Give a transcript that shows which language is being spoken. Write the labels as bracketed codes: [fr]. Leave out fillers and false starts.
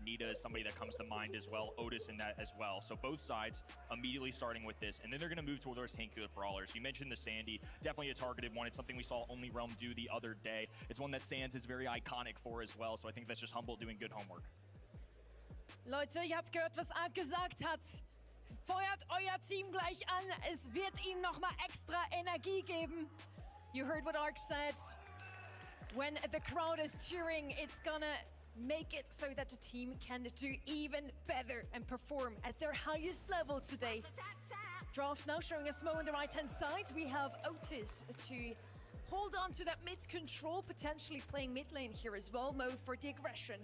[en] Nita is somebody that comes to mind as well. Otis in that as well. So both sides immediately starting with this. And then they're going to move towards tanky brawlers. You mentioned the Sandy. Definitely a targeted one. It's something we saw Only Realm do the other day. It's one that Sands is very iconic for as well. So I think that's just Humble doing good homework. [de] Leute, ihr habt gehört, was Ark gesagt hat. Feuert euer Team gleich an. Es wird ihm nochmal extra Energie geben. [en] You heard what Ark said. When the crowd is cheering, it's gonna make it so that the team can do even better and perform at their highest level today. Draft now showing us Mo on the right-hand side. We have Otis to hold on to that mid control, potentially playing mid lane here as well. Mo for the aggression.